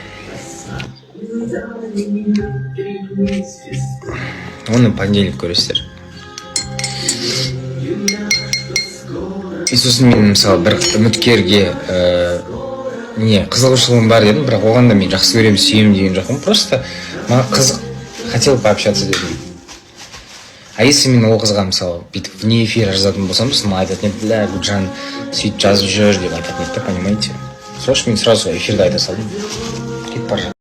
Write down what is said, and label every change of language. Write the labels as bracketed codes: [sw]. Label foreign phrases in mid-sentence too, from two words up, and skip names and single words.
[kk] Оны понедельник көресіздер. И сосын мен мысалы бір үміткерге қызығушылығым бар дедім, бірақ оған да мен жақсы көремін, сүйемін деген жоқпын. Просто маған қызық, [ru] хотел пообщаться дедім. [kk] А если мен ол қызға мысалы бүйтіп [ru] вне эфира [kk] жазатын болсам, маған айтатын еді, бля, Гүлжан сөйтіп жазып жүр деп айтатын еді, понимаете? Сол үшін мен сразу эфирде айта салдым. Кетіп бара жатыр.